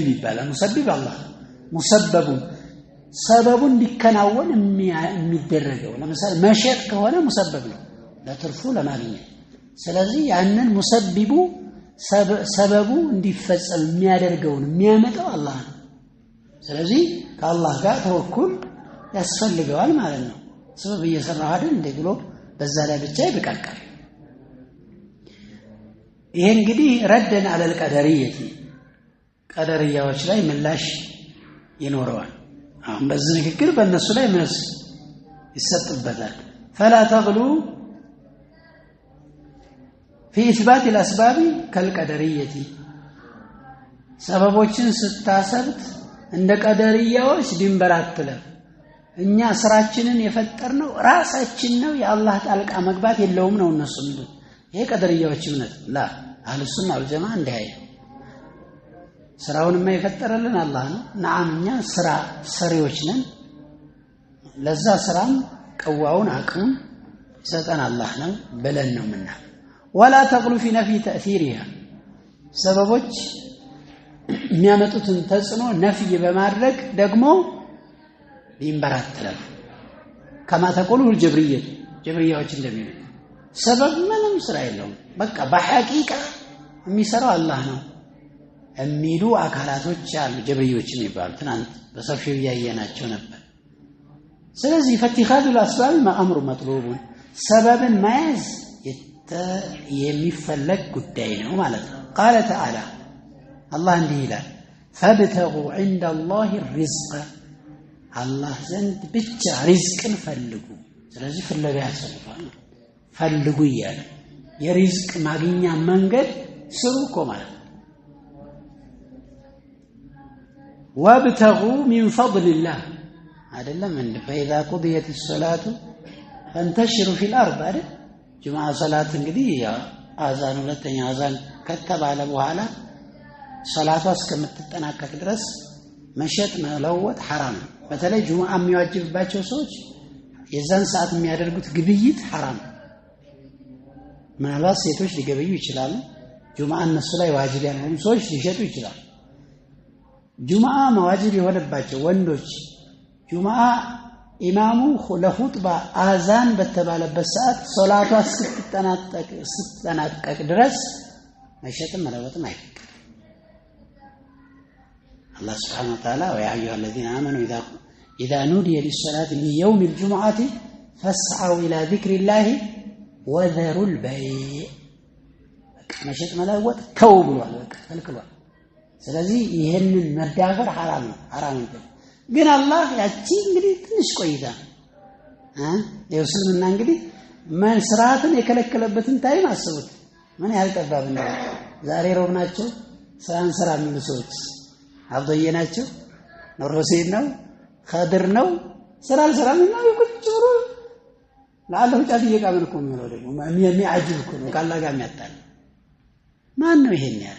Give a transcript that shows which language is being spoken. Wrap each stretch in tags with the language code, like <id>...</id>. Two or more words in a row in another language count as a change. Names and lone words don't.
<am>ይባላል ሙሰቢብ አላህ ሙሰበቡን ሰበቡን ሊከናወን የሚደረገው ለምሳሌ መሸጥ ከሆነ ሙሰበብ ነው ለትርፉ ለማግኘት ስለዚህ ያንን ሙሰቢቡ ሰበቡ እንዲፈጸም የሚያደርገውን የሚያመጣው አላህ ነው ስለዚህ ከአላህ ጋር ተወኩል ያስፈልገዋል ማለት ነው ሰበብ እየሰራህ አይደል እንደ ብሎ በዛ ላይ ብቻ ይበቃቃል ይሄ እንግዲህ</am> <ar>ردا على القدرية</ar> <am>ቀደሪያዎች ላይ ምላሽ ይኖረዋል አሁን በዚህ ንግግር በእነሱ ላይ መልስ ይሰጥበታል</am> <ar>فلا تغلو في إثبات الأسباب كالقدرية</ar> <am>ሰበቦችን ስታሰብት እንደ ቀደሪያዎች ድንበር አትለፍ እኛ ስራችንን የፈጠርነው ራሳችን ነው የአላህ ጣልቃ መግባት የለውም ነው እነሱ የሚሉት ይሄ ቀደሪያዎች እምነት</am> <ar>لا أهل السنة والجماعة</ar> <am>እንዲህ ስራውንማ የፈጠረልን አላህ ነው ነዓም እኛ ስራ ሰሪዎች ነን ለዛ ስራም ቀዋውን አቅም ሰጠን አላህ ነው ብለን ነው ምና</am> <ar>ولا تغلو في نفي تأثيرها</ar> <am>ሰበቦች የሚያመጡትን ተጽዕኖ ነፍይ በማድረግ ደግሞ ሊንበራተላል</am> <ar>كما تقول الجبريه</ar> <am>ጀብሪያዎች እንደሚሉት ሰበብ ምንም ስራ የለውም በቃ በሐቂቃ የሚሰራው አላህ ነው የሚሉ አካላቶች አሉ ጀብሪዮች የሚባሉ ትናንት በሰፊው ያየናቸው ነበር ስለዚህ ፈትኻዱ</am> <ar>الاسباب ما امر مطلوب</ar> <am>ሰበብን መያዝ የሚፈለግ ጉዳይ ነው ማለት ነው</am> <ar>قال تعالى الله</ar> <am>እንዲህ ይላል</am> <ar>فابتغوا عند الله الرزق</ar> <am>الله ዘንድ ብቻ ሪዝቅን ፈልጉ ስለዚህ ፍለጋ ያስፈልጋል ፈልጉ ይያል የሪዝቅ ማግኛ መንገድ ስሩ እኮ ማለት</am> <ar>وابتغوا من فضل الله</ar> <am>አይደለም እንደ</am> <ar>فإذا قضيت الصلاة فانتشروا في الأرض</ar> <am>አይደል ጁምዓ ሰላት እንግዲህ አዛን ሁለተኛ አዛን ከተባለ በኋላ ሰላቷ እስከምትጠናቀቅ ድረስ መሸጥ መለወጥ حرام በተለይ ጁምዓ የሚዋጅብባቸው ሰዎች የዛን ሰዓት የሚያደርጉት ግብይት حرام ምናልባት ሴቶች ሊገበዩ ይችላሉ ጁምዓ እነሱ ላይ ዋጅብ ያልሆኑ ሰዎች ሊሸጡ ይችላሉ ጁምዓ መዋጅብ የሆነባቸው ወንዶች ጁምዓ ኢማሙ ለኹጥባ አዛን በተባለበት ሰዓት ሶላቷ ስትጠናቀቅ ድረስ መሸጥም መለወጥም አይፈቀድም</am> <ar>الله سبحانه وتعالى ويا أيها الذين آمنوا إذا نودي للصلاة من يوم الجمعة فاسعوا إلى ذكر الله وذروا البيع' መሸጥ</ar> <am>መለወጥ ተው ብሏል። በቃ ከልክሏል። ስለዚህ ይሄንን መዳፈር ሐራም ነው። ግን አላህ ያቺ እንግዲህ ትንሽ ቆይታ የእስልምና እንግዲህ መስራትን የከለከለበትን ታይም አስቡት። ምን ያህል ጠባብ ነው። ዛሬ ሮብ ናቸው ስራን ስራ የሚሉ ሰዎች አብዶዬ ናቸው፣ ኑር ሁሴን ነው፣ ኸድር ነው። ስራ አልሰራም እና ቁጭ ብሎ ለአላህ ጫፍ እየቃመን እኮ ነው። ደግሞ የሚያጅብ እኮ ነው። ካላህ ጋር የሚያጣል ማን ነው ይሄን ያለ?</am>